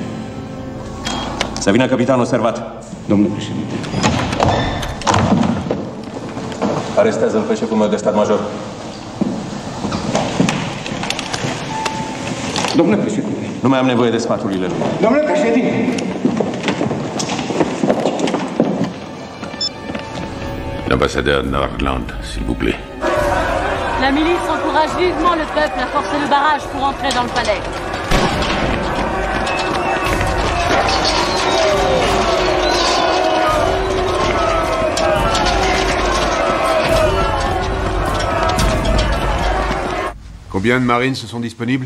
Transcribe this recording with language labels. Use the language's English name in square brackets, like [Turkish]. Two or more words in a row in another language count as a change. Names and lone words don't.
[Romanian] Să vină capitanul servat. Domnule președinte. Arestează-l pe șeful meu de stat major. Domnule președinte. Nu mai am nevoie de sfaturile lui. Domnule președinte. [French] L'ambassadeur Norland, s'il vous plaît. La milice encourage vivement le peuple à forcer le barrage pour entrer dans le palais. Combien de marines se sont disponibles?